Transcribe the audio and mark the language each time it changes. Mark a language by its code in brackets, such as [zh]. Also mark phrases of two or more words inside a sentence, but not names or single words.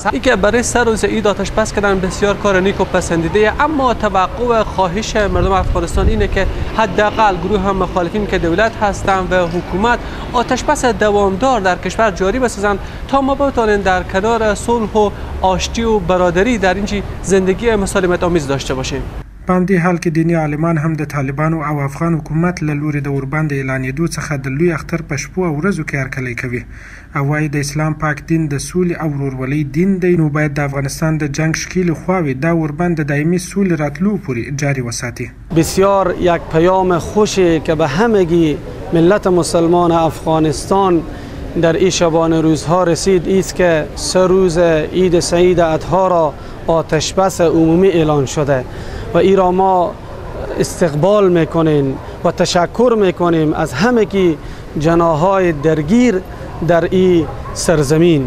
[fa] این که برای 3 روز عید آتش بس کردن بسیار کار نیک و پسندیده، اما توقع خواهش مردم افغانستان اینه که حداقل گروه هم مخالفین که دولت هستند و حکومت آتش بس دوامدار در کشور جاری بسازند تا ما بتوانیم در کنار صلح و آشتی و برادری در اینجا زندگی مسالمت آمیز داشته باشیم. [ps] په همدې حال کې دیني عالمان هم د طالبانو او افغان حکومت له لوري د اوربند اعلانېدو څخه د لوی اختر په شپو او ورځو کې هرکلی کوي او وایي د اسلام پاک دین د سولې او ورورولۍ دین دی، نو باید د افغانستان د جنگ شکیل خواوې دا اوربند د دایمي سولې راتلو پورې جاری وساتي. [fa] بسیار یک پیام خوشی که به همگی ملت مسلمان افغانستان در این شبانه روزها رسید است که 3 روز عید سعید اضحی را آتش بس عمومی اعلان شده و این را ما استقبال میکنیم و تشکر میکنیم از همگی جناحهای درگیر در این سرزمین.